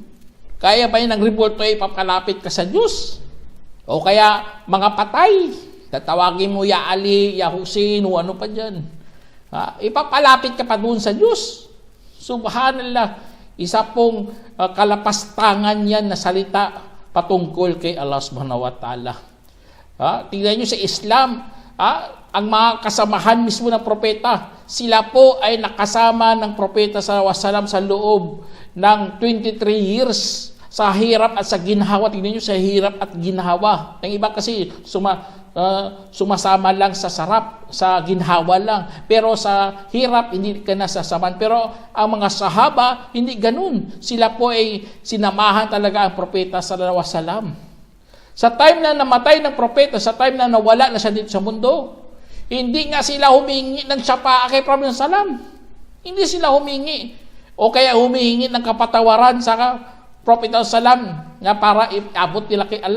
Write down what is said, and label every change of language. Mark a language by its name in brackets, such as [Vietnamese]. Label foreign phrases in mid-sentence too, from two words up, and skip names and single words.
[Filipino] Kaya ba yun ang rebulto ay ipapalapit ka sa Diyos? O kaya mga patay, tatawagin mo ya Ali, ya Hussein, o ano pa dyan. Ipapalapit ka pa doon sa Diyos. Subhanallah, isa pong kalapastangan yan na salita patungkol kay Allah [Arabic] سبحانه وتعالى. [Filipino] Tingnan nyo sa Islam, ang mga kasamahan mismo ng propeta, sila po ay nakasama ng propeta [Arabic] صلى الله عليه وسلم [Filipino] sa loob ng 23 years sa hirap at sa ginhawa. Tingnan nyo sa hirap at ginhawa. Ang iba kasi sumasama lang sa sarap, sa ginhawa lang. Pero sa hirap, hindi ka nasasaman. Pero ang mga sahaba, hindi ganun. Sila po ay sinamahan talaga ang propeta [Arabic] صلى الله عليه وسلم. [Filipino] Sa time na namatay ng propeta, sa time na nawala na siya dito sa mundo, hindi nga sila humingi ng syafa'a kay Prophet sallam. Hindi sila humingi. O kaya humihingi ng kapatawaran sa Prophet sallam nga para iabot nila kay Allah.